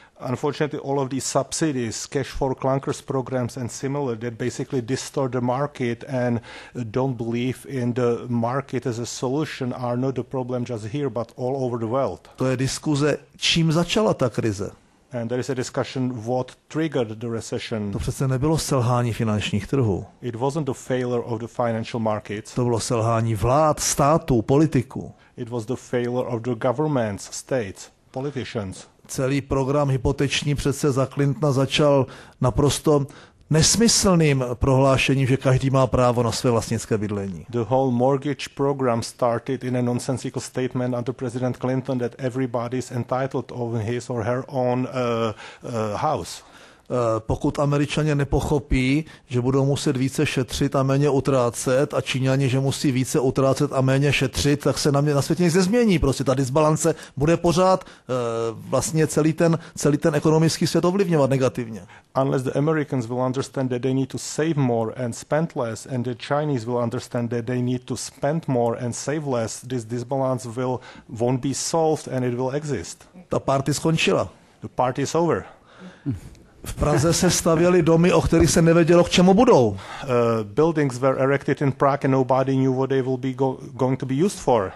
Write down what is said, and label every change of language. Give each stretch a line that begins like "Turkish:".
English: Unfortunately, all of these subsidies, cash for clunkers programs and similar, that basically distort the market and don't believe in the market as a solution are not the problem just here, but all over the world.
Czech: To je diskuze, čím začala ta krize.
English: And there is a discussion what triggered the recession.
Czech: To přece nebylo selhání finančních trhů.
English: It wasn't the failure of the financial markets.
Czech: To bylo selhání vlád, států, politiků.
English: It was the failure of the governments, states, politicians.
Czech: Celý program hypoteční přece za Clintona začal naprosto nesmyslným prohlášením, že každý má právo na své vlastnické bydlení.
English: The whole mortgage program started in a nonsensical statement under President Clinton that everybody is entitled of his or her own house.
Czech: Pokud Američané nepochopí, že budou muset více šetřit a méně utrácet a Číňani, že musí více utrácet a méně šetřit, tak se na světě nic nezmění. Prostě ta disbalance bude pořád vlastně celý ten ekonomický svět ovlivňovat negativně.
English: Unless the Americans will understand that they need to save more and spend less, and the Chinese will understand that they need to spend more and save less, this disbalance won't be solved and it will exist.
Czech: Ta party skončila.
English: The party is over.
Czech: V Praze se stavěly domy, o kterých se nevědělo, k čemu budou.
English: Buildings were erected in Prague and nobody knew what they will be going to be used for.